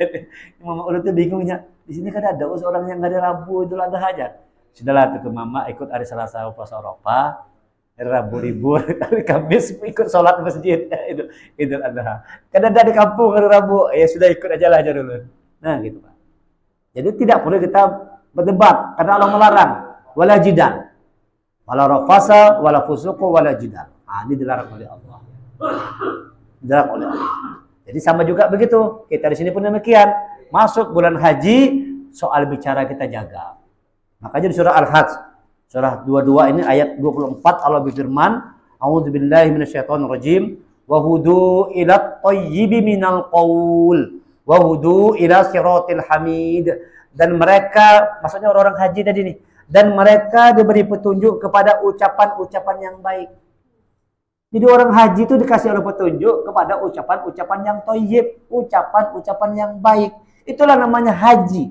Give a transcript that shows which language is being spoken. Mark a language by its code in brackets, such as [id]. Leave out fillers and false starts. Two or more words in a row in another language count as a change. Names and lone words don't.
[id] Mama ulun tuh bingungnya. Di sini kan ada orang yang nggak ada Rabu itu ada aja. Sudahlah tuh ke mama ikut hari Selasa puasa Arafah. Hari Rabu libur, hari Kamis ikut sholat masjid. Itu Idul Adha. Kadang ada di kampung hari Rabu, ya sudah ikut aja lah aja dulu. Nah gitu Pak. Jadi tidak perlu kita berdebat karena Allah melarang. [ar] ولا جدال، ولا رفث، ولا فسوق، ولا جدال. [id] Nah, ini dilarang oleh Allah. Dilarang oleh Allah. Jadi sama juga begitu. Kita di sini pun demikian. Masuk bulan haji, soal bicara kita jaga. Makanya di surah Al-Hajj, surah 22 ini ayat 24 Allah berfirman, [ar] أعوذ بالله من الشيطان الرجيم, وهدوا إلى الطيب من القول، وهدوا إلى صراط الحميد. [id] Dan mereka, maksudnya orang-orang haji tadi nih, dan mereka diberi petunjuk kepada ucapan-ucapan yang baik. Jadi orang haji itu dikasih oleh petunjuk kepada ucapan-ucapan yang thayyib, ucapan-ucapan yang baik. Itulah namanya haji.